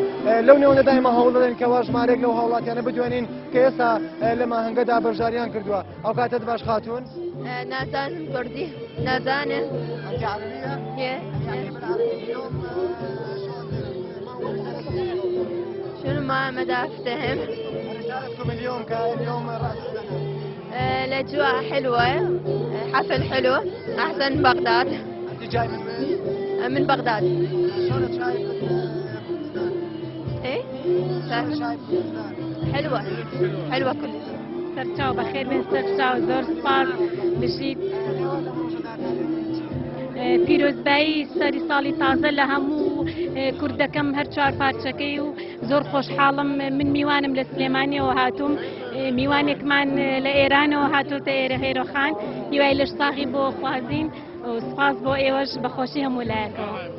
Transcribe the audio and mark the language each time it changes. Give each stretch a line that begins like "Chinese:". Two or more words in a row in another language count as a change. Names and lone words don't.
Central Kurdish: لەو نێوەدا ئێمە هەوڵ دەدەین کەوا ژمارەیەک لەو هاوڵاتیانە بدوێنین کە ئێستا لەم ئاهەنگەدا بەشداریان کردووە. ئەو کاتت باش خاتوون؟ نازانم کوردی نازانم.
Arabic: شنو ما أفتهم. رسالتكم اليوم كيوم رأس السنة؟ الأجواء حلوة، حفل حلو، أحسن من بغداد. أنت جاي من وين؟ من بغداد. شلونك شايف كردستان؟ إيه؟ شايف كردستان؟ حلوة، حلوة كلش.
Central Kurdish: سەرچاو بەخێر بێن سەرچاو زۆر سپاس بشید. پیرۆزبایی سەری ساڵی تازە لە هەموو کوردەکەم هەر چوار پارچەکەی و زۆر خۆشحاڵم. من میوانم لە سلێمانیەوە هاتووم، میوانێکمان لە ئێرانەوە هاتوۆتە ئێرە هێرۆخان، هیوای لەش ساغی بۆ خوازین و سپاس بۆ ئێوەش بەخۆشی هەموو لایەکەوە.